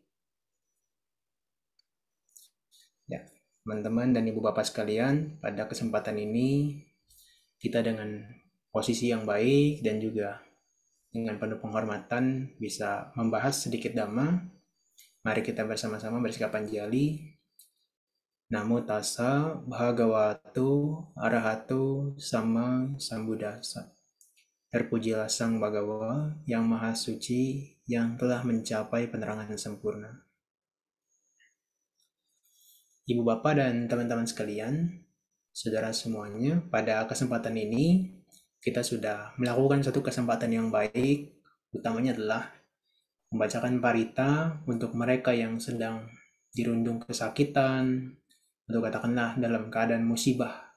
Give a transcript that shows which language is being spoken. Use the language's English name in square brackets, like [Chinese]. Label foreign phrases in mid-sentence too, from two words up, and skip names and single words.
[Indonesian] Ya, teman-teman dan ibu bapak sekalian, pada kesempatan ini kita dengan posisi yang baik dan juga dengan penuh penghormatan bisa membahas sedikit dhamma. Mari kita bersama-sama bersikap anjali. [Pali] Namo tassa bhagavato arahato sama sambuddhassa. [Indonesian] Terpujilah Sang Bhagawa yang Maha Suci yang telah mencapai penerangan sempurna. Ibu bapak dan teman-teman sekalian, saudara semuanya, pada kesempatan ini kita sudah melakukan satu kesempatan yang baik, utamanya adalah membacakan parita untuk mereka yang sedang dirundung kesakitan, atau katakanlah dalam keadaan musibah.